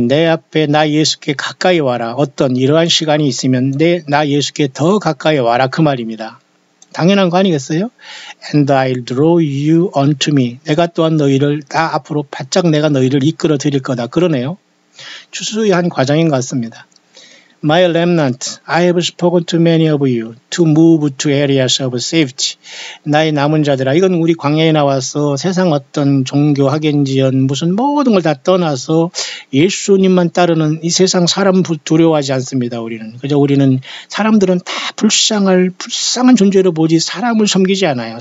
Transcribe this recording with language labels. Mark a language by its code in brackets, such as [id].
[ko] 내 앞에 나 예수께 가까이 와라. 어떤 이러한 시간이 있으면 나 예수께 더 가까이 와라. 그 말입니다. 당연한 거 아니겠어요? [en] And I'll draw you unto me. [ko] 내가 또한 너희를 앞으로 바짝 내가 너희를 이끌어 드릴 거다. 그러네요. 추수한 과정인 것 같습니다. [en] My remnant, I have spoken to many of you to move to areas of safety. [ko] 나의 남은 자들아, 이건 우리 광야에 나와서 세상 어떤 종교 학연지연 무슨 모든 걸 다 떠나서 예수님만 따르는 이 세상 사람 두려워하지 않습니다. 우리는 사람들은 다 불쌍한 존재로 보지 사람을 섬기지 않아요.